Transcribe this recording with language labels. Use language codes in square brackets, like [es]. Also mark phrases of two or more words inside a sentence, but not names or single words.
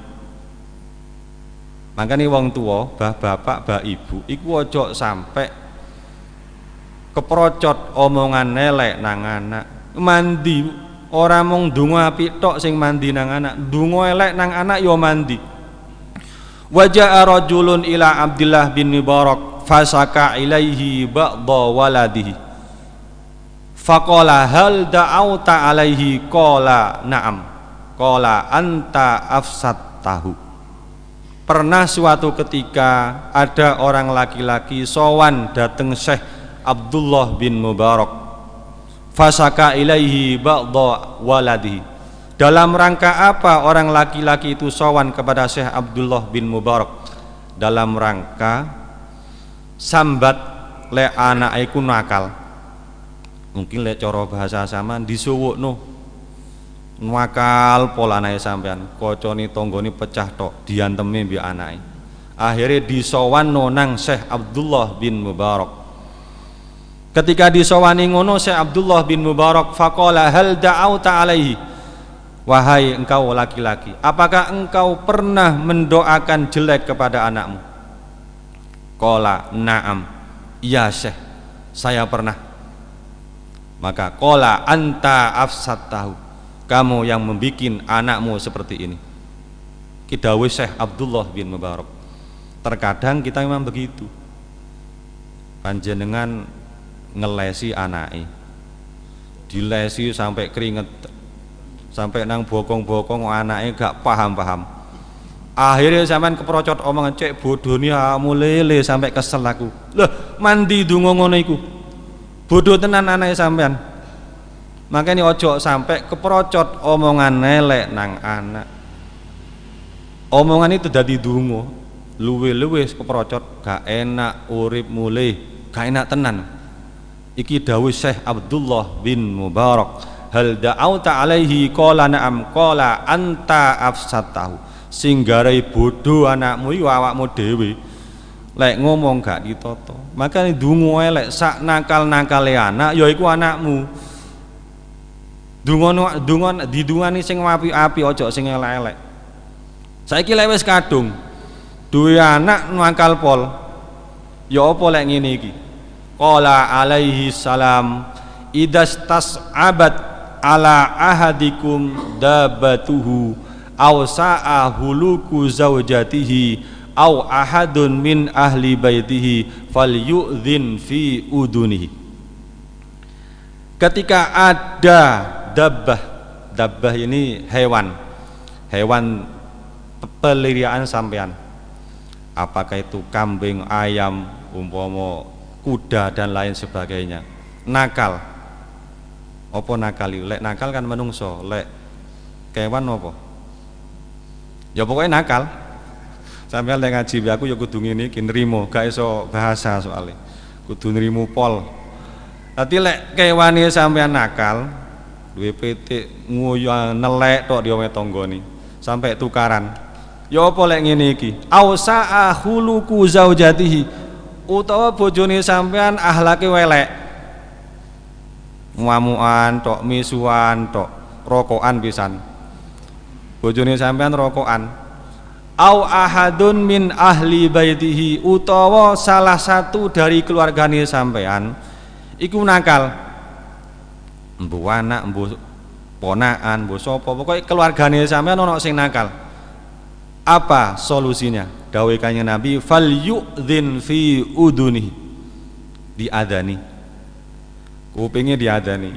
[jv] Makane wong tuwa, bah bapak, bah ibu iku aja sampe keprocot omongan elek nang anak. Mandi ora mung donga apik tok sing mandi nang anak, donga elek nang anak ya mandi. [ar] وجاء رجل إلى عبد الله بن المبارك فشكا إليه بعض ولده فقال هل دعوت عليه قال نعم قال أنت أفسدته. [id] Pernah suatu ketika ada orang laki-laki [jv] sowan dateng [id] Syekh Abdullah bin Mubarak [ar] فشكا إليه بعض ولده. [id] Dalam rangka apa orang laki-laki itu sowan kepada Syekh Abdullah bin Mubarak? [jv] Dalam rangka sambat le anak iku nakal. Mungkin le cara bahasa sampean disuwukno. Nakal pola anake sampean, kocone tanggane pecah tok, diantemi mbek anake. Akhire disowanno nang Syekh Abdullah bin Mubarak. Ketika disowani ngono Syekh Abdullah bin Mubarak [ar] فقال هل دعوت عليه. [id] Wahai engkau laki-laki, apakah engkau pernah mendoakan jelek kepada anakmu? [ar] قال نعم, [id] iya Syekh, saya pernah. Maka [ar] قال أنت أفسدته, [id] kamu yang membikin anakmu seperti ini. Dawuh Syekh Abdullah bin Mubarak. Terkadang kita memang begitu. [jv] Panjenengan ngelesi anake, dilesi sampai keringet, sampai nang bokong-bokong anake gak paham-paham. Akhirnya sampean keprocot omongan cek bodoh nih lele sampai kesel aku. Loh, mandi donga ngono iku. Bodoh tenan anake sampean. Makanya ojo sampai keprocot omongan elek nang anak. Omongan itu dadi donga. Luwe-luwe keprocot gak enak urip mulih, gak enak tenan. Iki dawuh Syekh Abdullah bin Mubarak. [ar] هل دعوت عليه قال نعم قال أنت أفسدته. [jv] Singgarai bodoh anakmu iku awakmu dhewe. Lek ngomong gak ditata. Makane donga elek sak nakal-nakale anak ya iku anakmu. Donga didungani sing apik-apik aja sing elek-elek. Saiki lek wis kadung duwe anak nakal pol. Ya apa lek ngene iki? [ar] قال عليه السلام إذا استصعبت على أحدكم دابته أو ساء خلق زوجته أو أحد من أهل بيته فليؤذن في أذنه. [id] Ketika ada dabbah ini hewan peliharaan sampean, apakah itu kambing, ayam, umpama kuda dan lain sebagainya, nakal. Apa nakal itu? [jv] Lek nakal kan menungso, lek kewan apa? Ya pokoknya nakal. Sampeyan lek ngaji aku ya kudu ngene iki nrimo, gak iso bahasa soalnya. Kudu nrimo pol. Dadi lek kewane sampeyan nakal, duwe pitik nguyu nelek tok di omahe tanggane, sampai tukaran. Ya apa lek ngene iki? [ar] أو ساء خلق زوجته, [jv] utawa bojone sampeyan ahlake welek. Ngamukan tok, misuan tok, rokokan pisan. Bojone sampean rokokan. [ar] أو أحد من أهل بيته, [jv] utawa [id] salah satu dari [jv] keluargane sampean iku nakal. Mbuh anak, mbuh ponakan, mbuh sapa, pokoke keluargane sampean ana sing nakal. [id] Apa solusinya? [ar] Dawuh Kanjeng Nabi, فليؤذن في أذنه. [jv] Diadani. Kupinge diadani.